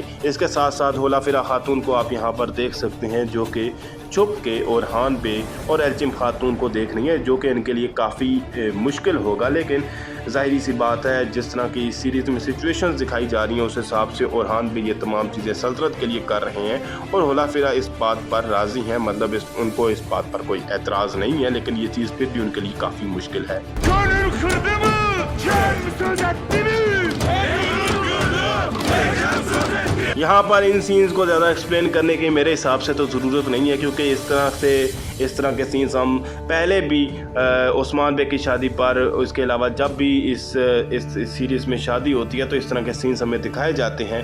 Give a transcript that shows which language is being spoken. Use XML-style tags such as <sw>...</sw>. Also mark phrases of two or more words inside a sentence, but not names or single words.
<ur>اس کے ساتھ ساتھ ہولا فیرا خاتون کو آپ یہاں پر دیکھ سکتے ہیں جو کہ چھپ کے اورہان بے اور ایلچم خاتون کو دیکھ رہی ہے، جو کہ ان کے لیے کافی مشکل ہوگا. لیکن ظاہری سی بات ہے جس طرح کی سیریز میں سچویشنز دکھائی جا رہی ہیں اس حساب سے اورہان بے یہ تمام چیزیں سلطنت کے لیے کر رہے ہیں اور ہولا فیرا اس بات پر راضی ہیں، مطلب ان کو اس بات پر کوئی اعتراض نہیں ہے. لیکن یہ چیز پھر بھی ان کے لیے کافی مشکل ہے.</ur> <tr>Gönül kırdı mı? Kim söz etti mi?</tr> <ur>یہاں پر ان سینز کو زیادہ ایکسپلین کرنے کی میرے حساب سے تو ضرورت نہیں ہے، کیونکہ اس طرح کے سینز ہم پہلے بھی عثمان بے کی شادی پر، اس کے علاوہ جب بھی اس سیریز میں شادی ہوتی ہے تو اس طرح کے سینز ہمیں دکھائے جاتے ہیں.</ur>